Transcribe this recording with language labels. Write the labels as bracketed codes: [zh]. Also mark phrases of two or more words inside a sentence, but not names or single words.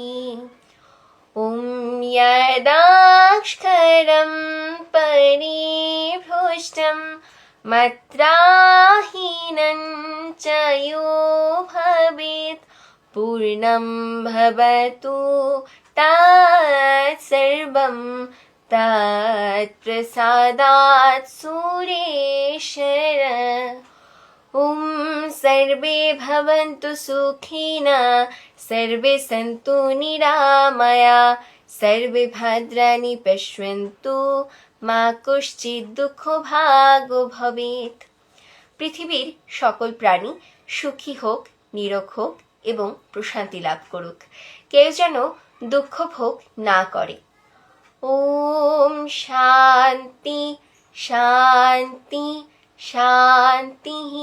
[sa] ॐ यदाक्षरं परिभ्रष्टं मत्राहीनं च यो भवेत् पूर्णं भवतु तत्सर्वं तत्प्रसादात् सुरेश्वर। ॐ सर्वे भवन्तु सुखिनः सर्वे सन्तु निरामया सर्वे भद्राणि पश्यन्तु মা কশ্চিৎ দুঃখ ভাগ ভবেত। [bn] পৃথিবীর সকল প্রাণী সুখী হোক, নিরোগ হোক এবং প্রশান্তি লাভ করুক, কেউ যেন দুঃখ ভোগ না করে। [sa] ওম শান্তি শান্তি শান্তি।